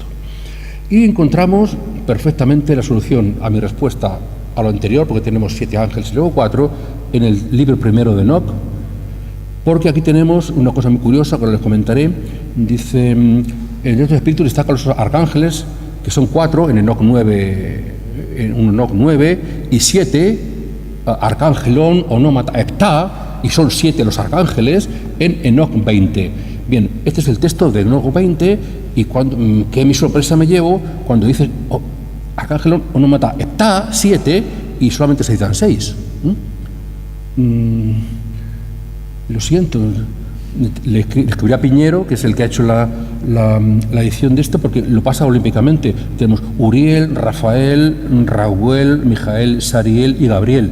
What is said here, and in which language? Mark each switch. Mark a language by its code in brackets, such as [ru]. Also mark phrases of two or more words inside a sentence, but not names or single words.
[es] Y encontramos perfectamente la solución a mi respuesta a lo anterior, porque tenemos 7 ángeles y luego 4, en el libro primero de Enoc, Porque aquí tenemos una cosa muy curiosa que ahora les comentaré. Dice, el Dios de Espíritu destaca a los arcángeles, que son 4 en Enoc 9, y 7, [el] ἀρχαγγέλων ὀνόματα ἑπτά, [es] y son 7 los arcángeles en Enoc 20. Bien, este es el texto de Enoc 20, y que mi sorpresa me llevo cuando dice [el] ἀρχαγγέλων ὀνόματα ἑπτά, [es] 7, y solamente se citan 6. Lo siento, le escribí a Piñero, que es el que ha hecho la edición de esto, porque lo pasa olímpicamente. Tenemos Uriel, Rafael, Raúl, Mijael, Sariel y Gabriel.